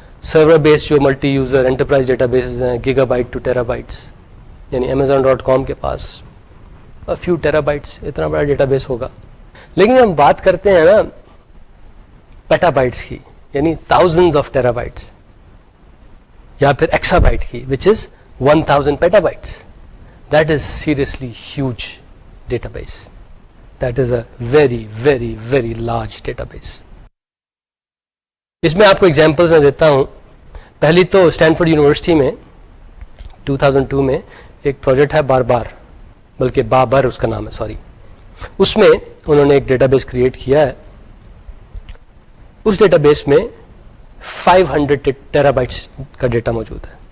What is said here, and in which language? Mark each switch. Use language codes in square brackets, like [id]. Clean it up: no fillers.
[ur] سرور بیس جو multi user enterprise data bases ہیں giga byte to tera bites, یعنی Amazon.com کے پاس فیو ٹیرا بائٹس اتنا بڑا ڈیٹا بیس ہوگا. لیکن ہم بات کرتے ہیں نا پیٹا بائٹس کی، یعنی thousands آف ٹیرا بائٹس، یا پھر ایکسا بائٹ کی [en] Which is 1000 petabytes. That is seriously huge database. That is a very very very large database. [ur] اس میں آپ کو ایگزامپلس میں دیتا ہوں. پہلی تو اسٹینفورڈ یونیورسٹی میں 2002 میں ایک پروجیکٹ ہے بار بلکہ بابر اس کا نام ہے، سوری. اس میں انہوں نے ایک ڈیٹا بیس کریٹ کیا ہے. اس ڈیٹا بیس میں 500 ٹیرا بائٹس کا ڈیٹا موجود ہے.